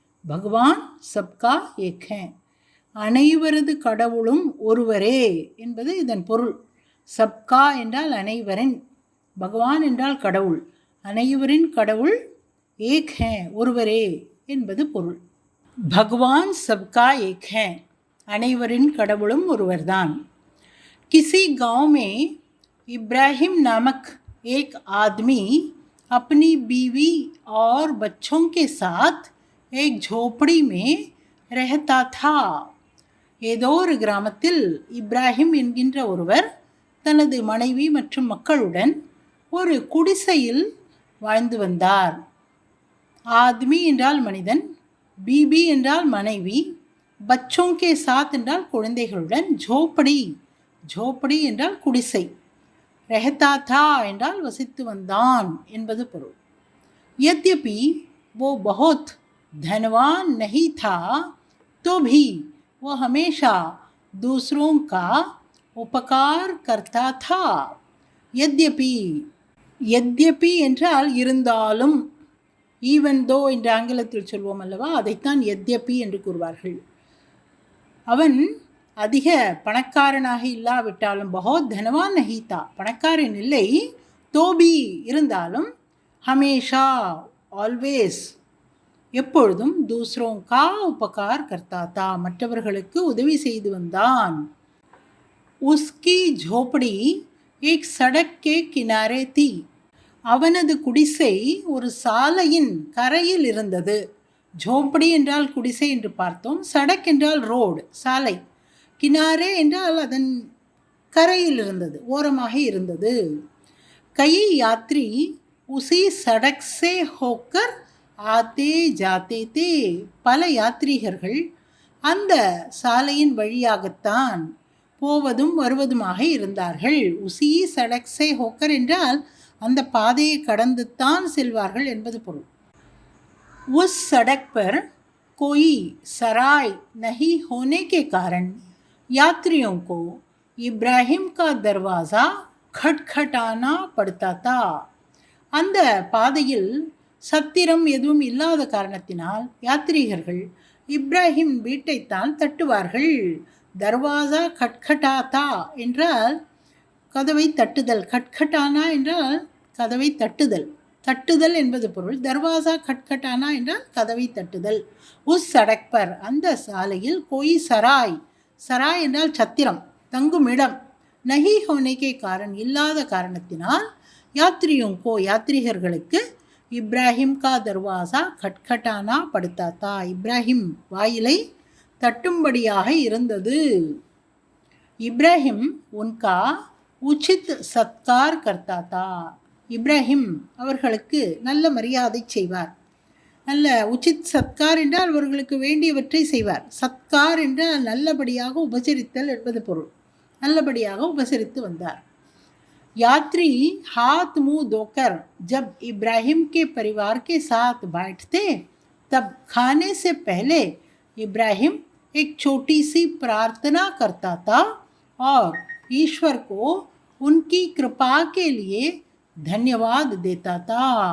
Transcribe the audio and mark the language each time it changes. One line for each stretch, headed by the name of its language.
Hindi: பகவான் சப்கா ஏக் ஹை.
Tamil: அனைவரது கடவுளும் ஒருவரே என்பது இதன் பொருள். சப்கா என்றால் அனைவரின், பகவான் என்றால் கடவுள், அனைவரின் கடவுள் ஏக் ஹை ஒருவரே என்பது பொருள்.
Hindi: பகவான் சப்கா ஏக் ஹை,
Tamil: அனைவரின் கடவுளும் ஒருவர்தான்.
Hindi: किसी गांव में इब्राहिम नामक एक आदमी अपनी बीवी और बच्चों के साथ एक झोपड़ी में रहता था.
Tamil: ஏதோ ஒரு கிராமத்தில் இப்ராஹிம் என்கின்ற ஒருவர் தனது மனைவி மற்றும் மக்களுடன் ஒரு குடிசையில் வாழ்ந்து வந்தார். ஆத்மி என்றால் மனிதன், பீபி என்றால் மனைவி, பச்சோங் கே சாத் என்றால் குழந்தைகளுடன், ஜோப்படி என்றால் குடிசை, ரெஹதா தா என்றால் வசித்து வந்தான் என்பது பொருள்.
Hindi: यद्यपि वो बहुत धनवान नहीं था तो भी वो हमेशा दूसरों का उपकार करता था.
Tamil: यद्यपि என்றால் இருந்தாலும், ஈவன் தோ என்று ஆங்கிலத்தில் சொல்வோம் அல்லவா, அதைத்தான் யத்யபி என்று கூறுவார்கள். அவன் அதிக பணக்காரனாக இல்லாவிட்டாலும்,
Hindi: பஹோத் தனவான் நஹீதா
Tamil: பணக்காரன் இல்லை, தோபி இருந்தாலும், ஹமேஷா ஆல்வேஸ் எப்பொழுதும்,
Hindi: தூஸ்ரோं का उपकार करता था
Tamil: மற்றவர்களுக்கு உதவி செய்து வந்தான்.
Hindi: உஸ்கி झोपड़ी एक सड़क के किनारे थी.
Tamil: அவனது குடிசை ஒரு சாலையின் கரையில் இருந்தது. झोपड़ी என்றால் குடிசை என்று பார்த்தோம். சடக் என்றால் ரோடு, சாலை. கினாரே என்றால் அதன் கரையில் இருந்தது, ஓரமாக இருந்தது.
Hindi: கई யாத்ரி உசி சடக் சே ஹோக்கர் ஆத்தே ஜாத்தே தே.
Tamil: பல யாத்ரீகர்கள் அந்த சாலையின் வழியாகத்தான் போவதும் வருவதுமாக இருந்தார்கள். உசி சடக் சே ஹோக்கர் என்றால் அந்த பாதையை கடந்துத்தான் செல்வார்கள் என்பது பொருள்.
Hindi: உஸ் சடக் பர் कोई सराय नहीं होने के कारण यात्रियों को इब्राहिम का दरवाज़ा खटखटाना पड़ता था.
Tamil: அந்த பாதையில் சத்திரம் எதுவும் இல்லாத காரணத்தினால் யாத்ரீகர்கள் இப்ராஹிம் வீட்டைத்தான் தட்டுவார்கள். தர்வாசா கட்கட்டாத்தா என்றால் கதவை தட்டுதல், கட்கட்டானா என்றால் கதவை தட்டுதல், தட்டுதல் என்பது பொருள். தர்வாசா கட்கட்டானா என்றால் கதவை தட்டுதல்.
Hindi: உஸ் சடக்பர்
Tamil: அந்த சாலையில்
Hindi: கோய் சராய்,
Tamil: சராய் என்றால் சத்திரம், தங்கும் இடம்,
Hindi: நஹி ஹோனேக்கே காரன்
Tamil: இல்லாத காரணத்தினால் யாத்ரியோங்கோ யாத்ரீகர்களுக்கு
Hindi: இப்ராஹிம் கா தர்வாசா கட்கட்டானா படுத்தாத்தா
Tamil: இப்ராஹிம் வாயிலை தட்டும்படியாக இருந்தது.
Hindi: இப்ராஹிம் உன்கா உச்சித் சத்கார் கர்த்தாத்தா.
Tamil: இப்ராஹிம் அவர்களுக்கு நல்ல மரியாதை செய்வார். நல்ல உச்சித் சத்கார் என்றால் அவர்களுக்கு வேண்டியவற்றை செய்வார். சத்கார் என்றால் நல்லபடியாக உபசரித்தல் என்பது பொருள். நல்லபடியாக உபசரித்து வந்தார்.
Hindi: यात्री हाथ मुंह धोकर जब इब्राहिम के परिवार के साथ बैठते तब खाने से पहले इब्राहिम एक छोटी सी प्रार्थना करता था और ईश्वर को उनकी कृपा के लिए धन्यवाद देता था.